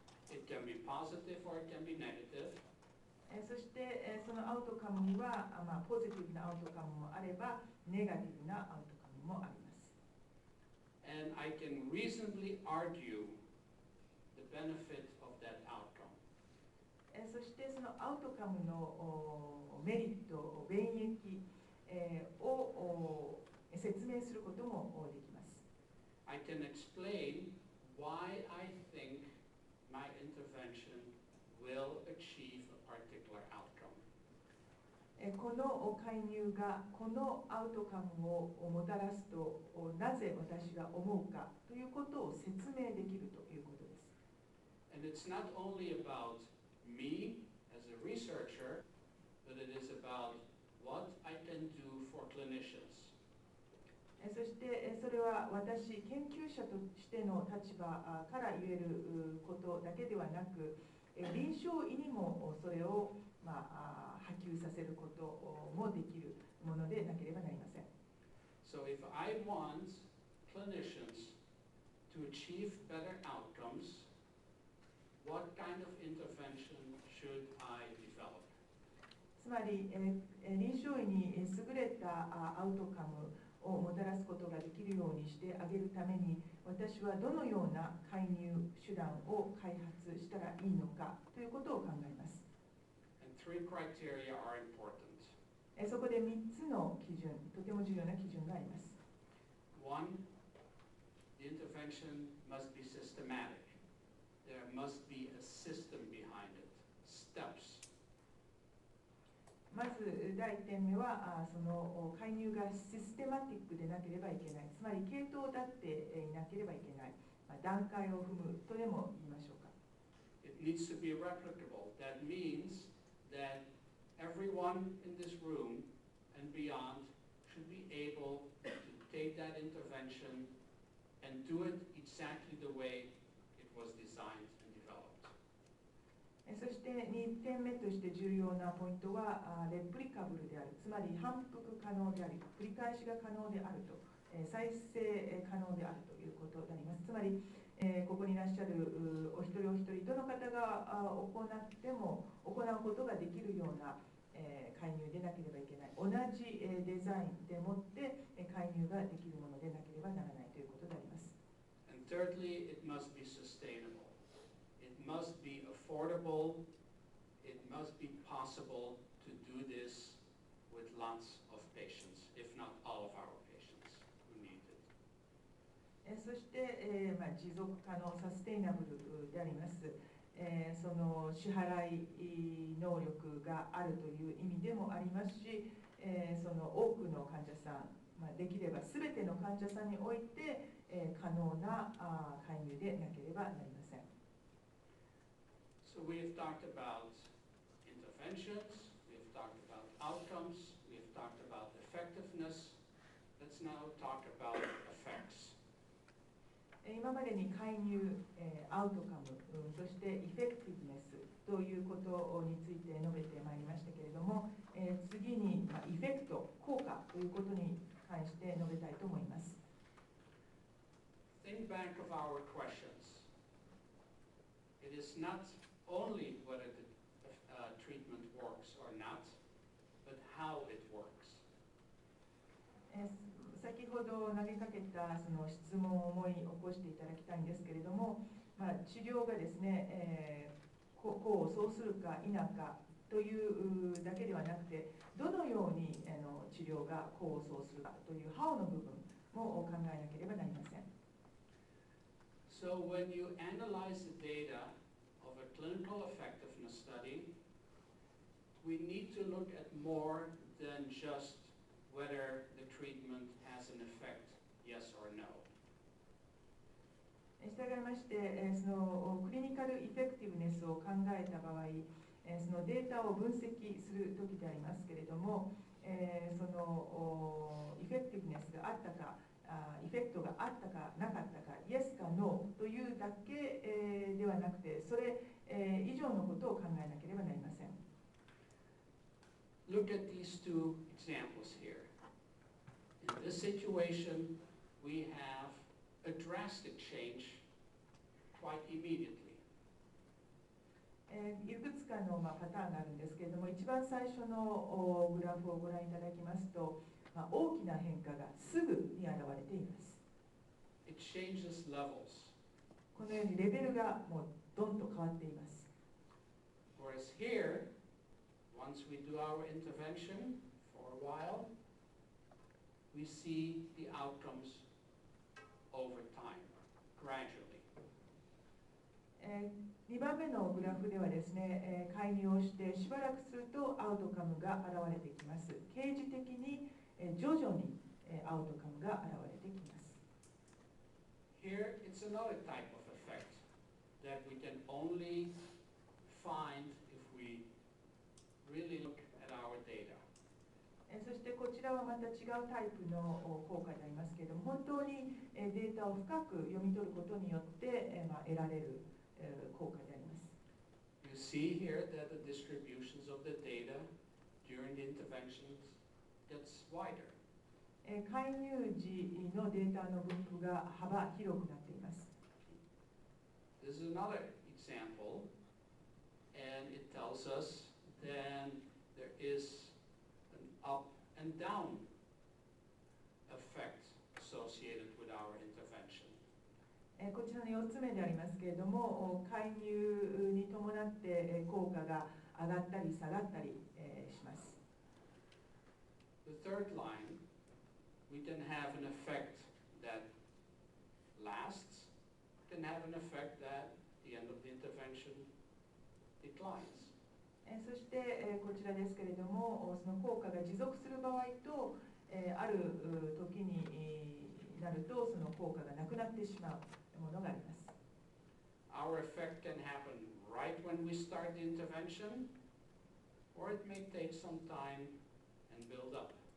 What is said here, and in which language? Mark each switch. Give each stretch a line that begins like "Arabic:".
English: It can be positive or it can be negative.
Japanese: そして、そのアウトカムには、ポジティブなアウトカムもあればネガティブなアウトカムもあります。
English: And I can reasonably argue the benefit of that outcome.
Japanese: そしてそのアウトカムのメリット、便益を説明することもできます。
English: I can explain why I think my intervention will achieve a particular outcome.
Japanese: この介入がこのアウトカムをもたらすとなぜ私が思うかということを説明できるということです。
English: And it's not only about me as a researcher, but it is about what I can do for clinicians.
Japanese: そしてそれは私研究者としての立場から言えることだけではなく臨床医にもそれを波及させることもできるものでなければなりません。
English: So if I want clinicians to achieve better outcomes, what kind of intervention should I develop?
Japanese: つまり臨床医に優れたアウトカムをもたらすことができるようにしてあげるために私はどのような介入手段を開発したらいいのかということを考えます。
English: And three criteria are important.
Japanese: そこで3つの基準、とても重要な基準があります。
English: One, the intervention must be systematic. There must be a system behind it, steps.
Japanese: まず第1点目はその介入がシステマティックでなければいけない、つまり系統だっていなければいけない、段階を踏むとでも言いましょうか。
English: It needs to be replicable. That means that everyone in this room and beyond should be able to take that intervention and do it exactly the way it was designed and developed.
Japanese: そして2点目として重要なポイントはレプリカブルである、つまり反復可能であり、繰り返しが可能であると、再生可能であるということであります。つまり、ここにいらっしゃるお一人お一人、どの方が行っても行うことができるような介入でなければいけない、同じデザインでもって介入ができるものでなければならないということであります。
English: And thirdly, it must be sustainable. It must be affordable. It must be possible to do this with lots of patients, if not all of our patients who need it.
Japanese: そして、持続可能、サステイナブルであります。その支払い能力があるという意味でもありますし、その多くの患者さん、できれば全ての患者さんにおいて、可能な介入でなければなりません。
English: So we have talked about interventions, we have talked about outcomes, we have talked about effectiveness. Let's now talk about effects.
Japanese: 今までに介入、アウトカム、そしてエフェクティブネスということについて述べてまいりましたけれども、次に、エフェクト、効果ということに関して述べたいと思います。
English: of our questions. It is not only whether the treatment works or not, but how it works.
Japanese: 先ほど投げかけたその質問を思い起こしていただきたいんですけれども、治療がですね、こうそうするか否かというだけではなくて、どのように治療がこうそうするかという how の部分も考えなければなりません。
English: So when you analyze the data of a clinical effectiveness study, we need to look at more than just whether the treatment has an effect, yes or no.
Japanese: したがいまして、そのクリニカルイフェクティブネスを考えた場合、そのデータを分析するときでありますけれども、そのイフェクティブネスがあったか、イフェクトがあったかなかったか、イエスかノーというだけではなくて、それ以上のことを考えなければなりません。
English: Look at these two examples here. In this situation, we have a drastic change quite immediately.
Japanese: いくつかのパターンがあるんですけれども、一番最初のグラフをご覧いただきますと、大きな変化がすぐに現れています。
English: It changes levels.
Japanese: このようにレベルがもうどんと変わっています。
English: Whereas here, once we do our intervention for a while, we see the outcomes over time, gradually.
Japanese: 2番目のグラフではですね、介入をしてしばらくするとアウトカムが現れてきます。刑事的に徐々にアウトカムが現れてきます。
English: Here, it's another type of effect that we can only find if we really look at our data.
Japanese: そしてこちらはまた違うタイプの効果でありますけれども、本当にデータを深く読み取ることによって得られる効果であります。
English: You see here that the distributions of the data during the interventions gets wider.
Japanese: 介入時のデータの分布が幅広くなっています。
English: This is another example, and it tells us then there is an up and down effect associated with our intervention.
Japanese: こちらの4つ目でありますけれども、介入に伴って効果が上がったり下がったりします。
English: The third line, we can have an effect that lasts, can have an effect that at the end of the intervention declines.
Japanese: そしてこちらですけれども、その効果が持続する場合と、ある時になるとその効果がなくなってしまうものがあります。
English: Our effect can happen right when we start the intervention, or it may take some time and build up.